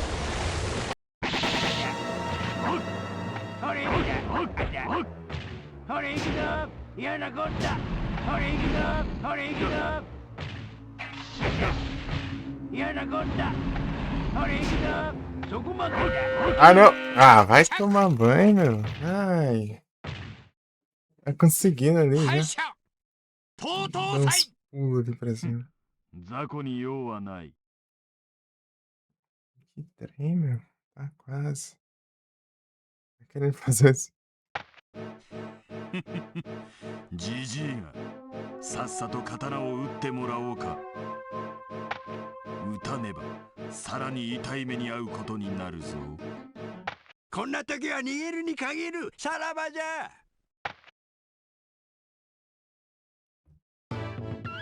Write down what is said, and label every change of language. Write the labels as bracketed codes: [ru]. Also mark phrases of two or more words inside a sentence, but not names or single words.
[ja] トレイキだトレイキだ。嫌なこったトレイキだトレイキだ。嫌なこったトレイキだ。そこまで。 [pt] Ah, não. Ah, vai tomar banho, meu. Ai. Tá conseguindo ali, já. [ja] 敗者 [pt] Dá [ja] 東東 [pt] uns [ja] 祭。 [pt] pulos ali pra cima. [ja] 雑魚に用はない。 [pt] Que trem, meu. Tá quase. Tá querendo fazer isso. [ja] じじいがさっさと刀を打ってもらおうか。打たねばさらに痛い目に遭うことになるぞ。こんな時は逃げるに限る。さらばじゃ。